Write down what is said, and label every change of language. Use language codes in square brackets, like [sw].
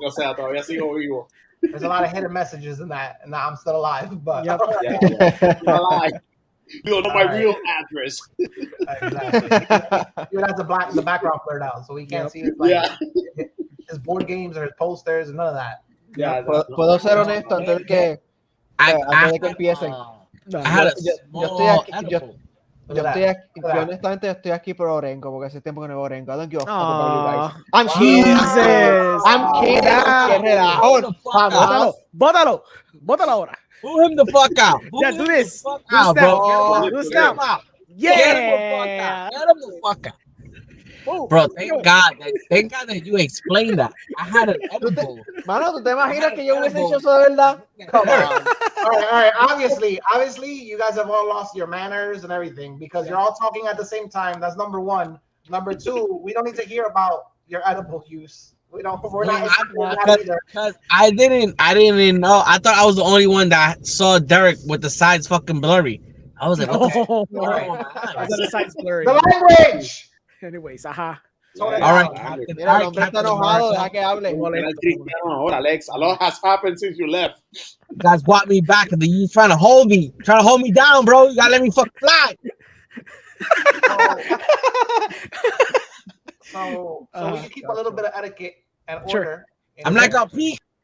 [es] O sea, todavía sigo vivo. [en] There's a lot of hidden messages in that, and I'm still alive. But Yep. Yeah. I'm alive. You don't know my real address. Exactly. Even has the background blurred out, so we can't see his board games or his posters and none of that. Yeah, [es] Puedo ser honesto antes de que empiecen. [en] I had a small edible. [es] Yo honestamente estoy aquí por Orengo, porque hace tiempo que no veo Orengo. [en] I don't give a fuck about you guys. I'm Jesus. I'm kidding. [es] Qué relajo. Bótalo ahora. [en] Boo him the fuck out. Yeah, do this. Fuck out, bro. Do this now. Get him Yeah. the fuck out. Bro, thank God that you explained that. I had an edible. [es] Mano, ¿tú te imaginas que yo hubiese hecho eso de verdad? [en] Come on. All right. Obviously, you guys have all lost your manners and everything because you're all talking at the same time. That's number one. Number two, we don't need to hear about your edible use. We're not Because I didn't know. I thought I was the only one that saw Derek with the sides fucking blurry. I was like, what The side's blurry. The language. Anyways, aha. All right. [es] Mira, el hombre está enojado, deja que hable. [en] Ahora, Alex, a lot has happened since you left. You guys brought me back, and you trying to hold me down, bro. You gotta let me fuck fly. So we can keep a little bit of etiquette and order. Sure. I'm not gonna peek.